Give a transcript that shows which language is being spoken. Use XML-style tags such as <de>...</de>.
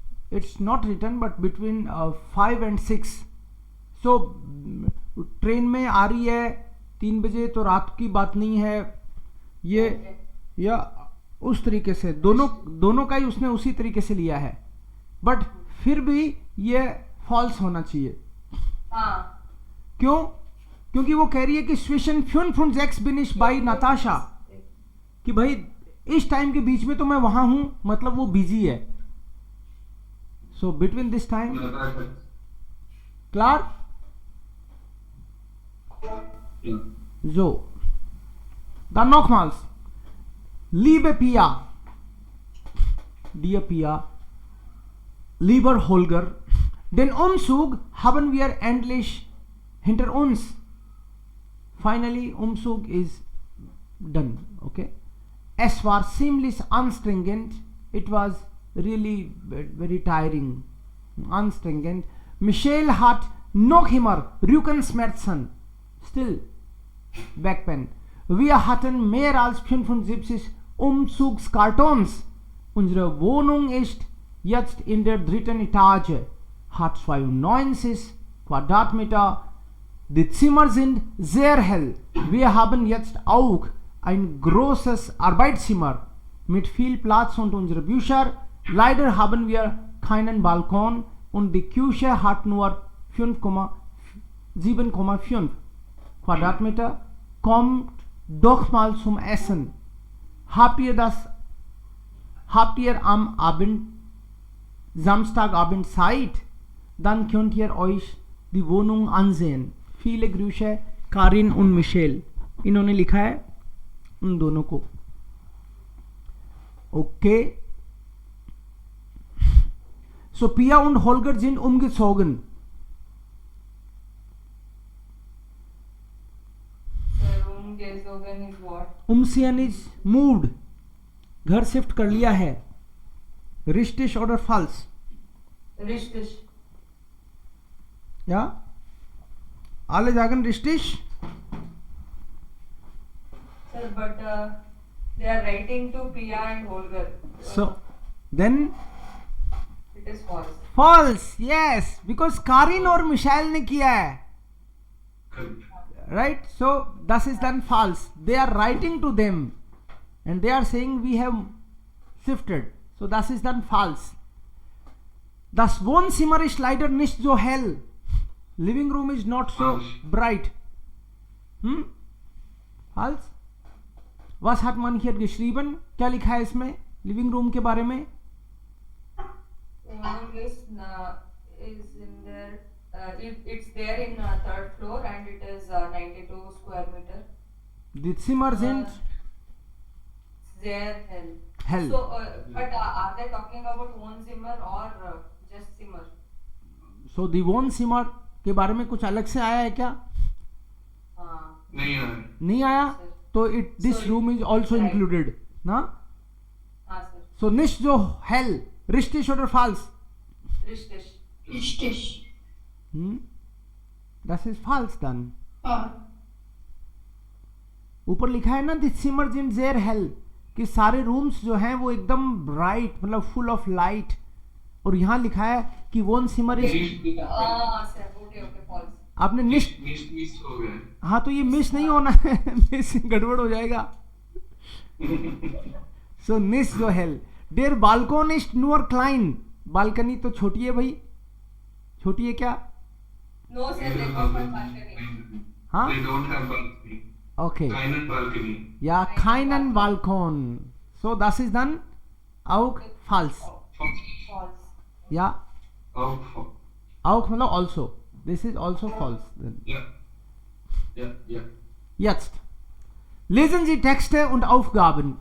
<en>It's not written, but between 5 and 6.</en> <hi>So train में आ रही है 3 बजे, तो रात की बात नहीं है ये.</hi> <en>Okay.</en> <hi>या उस तरीके से दोनों का ही उसने उसी तरीके से लिया है. बट फिर भी ये फॉल्स होना चाहिए. हाँ. क्यों? क्योंकि वो कह रही है कि</hi> <de>zwischen 5 und 6 bin ich bei Natascha,</de> <hi>कि भाई इस टाइम के बीच में तो मैं वहां हूं, मतलब वो बिजी है.</hi> <en>So between this time. Clear?</en> <de>So, dann nochmals. Liebe Pia,</de> <en>dear Pia,</en> <de>lieber Holger, den Umzug haben wir endlich hinter uns.</de> <en>Finally, Umzug is done. Okay.</en> <de>Es war ziemlich anstrengend.</de> <en>It was really very tiring, anstrengend.</en> <de>Michelle hat noch immer Rückenschmerzen.</de> <en>Still back pain.</en> <de>Wir hatten mehr als 75 Umzugskartons. Unsere Wohnung ist jetzt in der 3. Etage, hat 92 Quadratmeter. Die Zimmer sind sehr hell. Wir haben jetzt auch ein großes Arbeitszimmer mit viel Platz und unsere Bücher. Leider haben wir keinen Balkon und die Küche hat nur 7,5 Quadratmeter. Kommt doch mal zum Essen. Habt ihr am Abend, Samstagabend Zeit? Dann könnt ihr euch die Wohnung ansehen. Viele Grüße, Karin und Michelle.</de> <hi>इन्होंने लिखा है उन दोनों को.</hi> <en>Okay.</en> <de>So Pia und Holger sind umgezogen.</de> <en>Umgezogen is what? Umziehen is moved.</en> <hi>घर shift कर लिया है.</hi> <de>Richtig oder falsch? Richtig. Ja? Alle sagen richtig?</de> <en>Sir, but they are writing to Pia and Holger. So then It is false. false. Yes, because</en> <hi>Karin और missile ने किया है.</hi> <en>Correct. Right? So thus is done false. They are writing to them and they are saying we have shifted. So thus is done false.</en> <de>Das Wohnzimmer ist leider nicht so hell.</de> <en>Living room is not so False. bright. False.</en> <de>Was hat man hier geschrieben?</de> <hi>क्या लिखा है इसमें living room के बारे में?</hi> <en>One list is in there. It's there in third floor and it is 92 square meter.</en> <de>Die Zimmer sind</de> <en>There hell.</en> <de>hell.</de> <en>So, but are they talking about one Zimmer or just Zimmer? So the</en> <hi>Wohnzimmer के बारे में कुछ अलग से आया है क्या? हाँ. नहीं यार. नहीं आया? तो this</hi> <en>So room is also right. included. ना?</en> <hi>हाँ sir.</hi> <de>So nicht so hell. Richtig oder false? Richtig. Richtig. Das ist false dann. Wahr.</de> <hi>ऊपर लिखा है ना</hi> <de>the Zimmer sind sehr hell</de> <hi>कि सारे रूम्स जो हैं वो एकदम ब्राइट मतलब फुल ऑफ लाइट और यहाँ लिखा है कि</hi> <de>Wohnzimmer ist</de> <en>Sir. Okay, false.</en> <hi>आपने निश्च मिस हो गया. हाँ तो ये मिस नहीं होना है मिस गड़बड़ हो जाएगा.</hi> <de>सो निस जो हेल डेर बालकोन इस्ट नूर क्लाइन</de> <hi>बालकनी तो छोटी है भाई छोटी है क्या?</hi> <en>No sir, they don't have balcony. हाँ They don't have balcony. Okay</en> <de>Keinen Balcony. या keinen Balkon. So das ist dann auch false.</de> <en>False.</en> <de>Ja Auch.</de> <hi>auch मतलब</hi> <en>also. This is also false. Then.</en> <de>Ja. Jetzt lesen Sie Texte und Aufgaben.</de>